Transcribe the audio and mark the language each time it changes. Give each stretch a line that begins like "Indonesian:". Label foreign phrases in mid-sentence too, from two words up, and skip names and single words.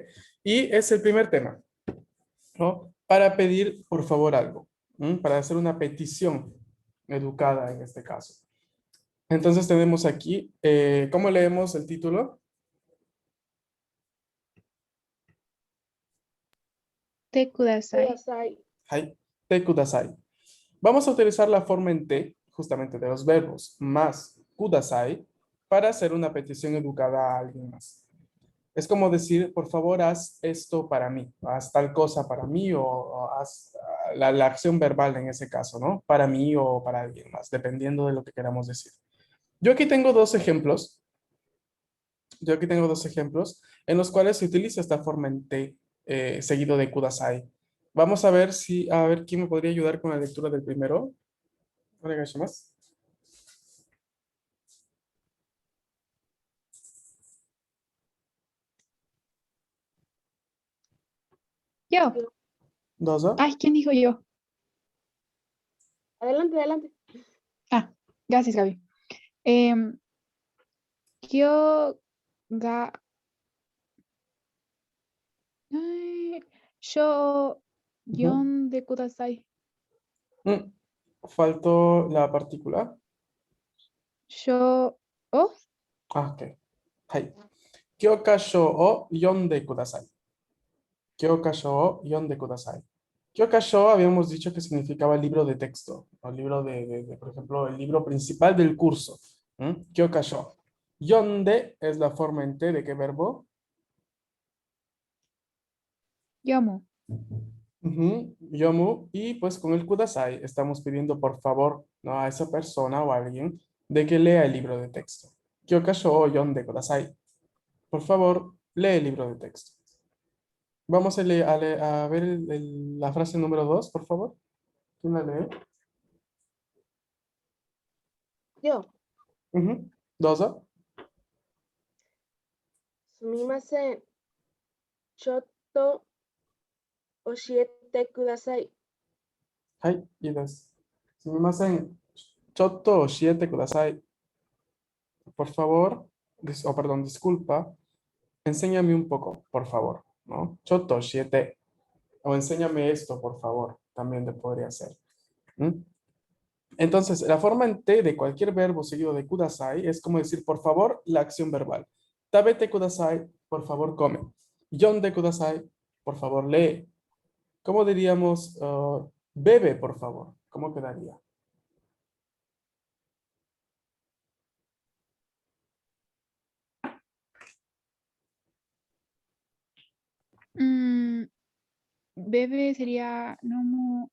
Spanish: Y es el primer tema, ¿no? Para pedir, por favor, algo, ¿m? Para hacer una petición educada en este caso. Entonces tenemos aquí, ¿cómo leemos el título?
Japanese: てください. はい、てください.
Spanish: Vamos a utilizar la forma en T, justamente de los verbos, más kudasai, para hacer una petición educada a alguien más. Es como decir, por favor, haz esto para mí, haz tal cosa para mí o haz la acción verbal en ese caso, ¿no? Para mí o para alguien más, dependiendo de lo que queramos decir. Yo aquí tengo dos ejemplos. Yo aquí tengo dos ejemplos en los cuales se utiliza esta forma en T seguido de kudasai. Vamos a ver a ver quién me podría ayudar con la lectura del primero.
Japanese: お願いします.
Spanish: Yo.
Japanese: どうぞ.
Spanish: Ay, ¿quién dijo yo? Adelante, adelante. Ah, gracias, Gaby.
Japanese: 今日が.
Spanish: Ay, yo. Ujú.
Japanese: でください.
Spanish: Mm, Faltó la partícula. Yo. Oh, Ah, ok. Hai.
Japanese: 教科書を読んでください。教科書を読んでください.
Spanish: Kyokasho habíamos dicho que significaba libro de texto, o libro por ejemplo, el libro principal del curso.
Japanese: 教科書.
Spanish: Yonde es la forma en T de qué verbo.
Japanese: 読む. 読む.
Spanish: Y pues con el kudasai estamos pidiendo por favor, ¿no? A esa persona o a alguien de que lea el libro de texto.
Japanese: 教科書を読んでください.
Spanish: Por favor, lee el libro de texto. Vamos a ver la frase número 2, por favor. ¿Quién la lee? Yo.
Japanese: どうぞ. すみません. ちょっと教えてください. はい、いいです。すみません. ちょっと教えてください.
Spanish: Por favor, perdón, disculpa. Enséñame un poco, por favor, ¿no?
Japanese: ちょっと教えて.
Spanish: O enséñame esto, por favor. También te podría ser. ¿Mm? Entonces, la forma en T de cualquier verbo seguido de kudasai es como decir, por favor, la acción verbal.
Japanese: 食べてください,
Spanish: por favor, come.
Japanese: 読んでください,
Spanish: por favor, lee. ¿Cómo diríamos, bebe, por favor? ¿Cómo quedaría? Bebe sería nomu.